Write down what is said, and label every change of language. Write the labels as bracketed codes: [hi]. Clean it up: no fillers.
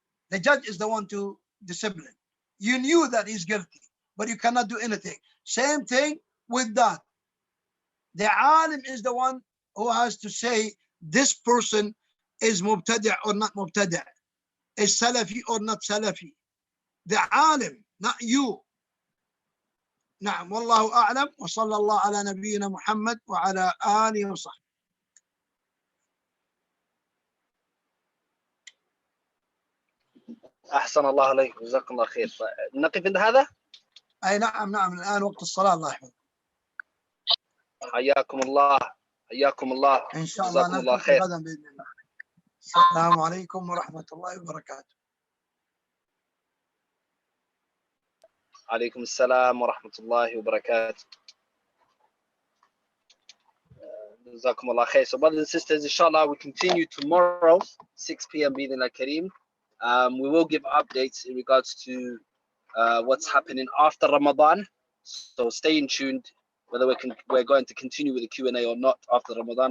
[en] The judge is the one to discipline. You knew that he's guilty, but you cannot do anything. Same thing with that. The alim is the one who has to say this person is mubtadi' or not mubtadi', is salafi or not salafi. The alim, not you. [ar] نعم والله أعلم وصلى الله على نبينا محمد وعلى آله وصحبه. أحسن الله عليك جزاكم الله خير. نقف عند هذا؟ أي نعم الآن وقت الصلاة. الله يحفظك. حياكم الله حياكم الله. إن شاء الله نلتقي غدا بإذن الله. السلام عليكم ورحمة الله وبركاته. عليكم السلام ورحمة الله وبركاته. جزاكم الله خير. [en] So brothers and sisters, inshallah, we continue tomorrow 6 p.m. بإذن Kareem. We will give updates in regards to what's happening after Ramadan. So stay in tuned whether we're going to continue with the Q&A or not after Ramadan.